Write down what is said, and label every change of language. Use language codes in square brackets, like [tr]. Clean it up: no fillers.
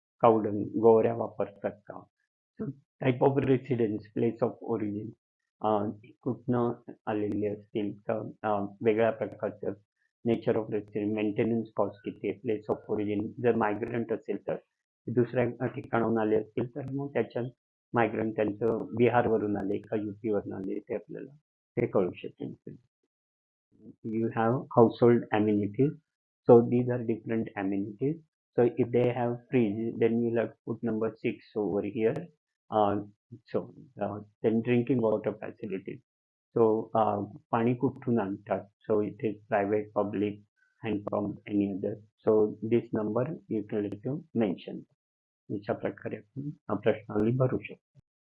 [mr] कावडंग, गोवऱ्या वापरतात का, type of residence, place of origin, कुठनं आलेले असतील तर वेगळ्या प्रकारचं nature of residence, maintenance cost किती आहे, प्लेस ऑफ ओरिजिन, जर मायग्रंट असेल तर दुसऱ्या ठिकाणाहून आले असतील तर मग त्याच्यात मायग्रंट त्यांचं बिहारवरून आले का युपी वरून आले ते आपल्याला ते कळू शकेल. [en] You have household amenities, so these are different amenities. So if they have fridge, then you'll have to put number 6 over here. uh, then drinking water facilities, so [mr] पाणी कुठून आणतात, [en] so it is private, public, hand pump, any other, so this number you can let to mention. [mr] अशा प्रकारे आपण हा प्रश्नावली भरू शकतो.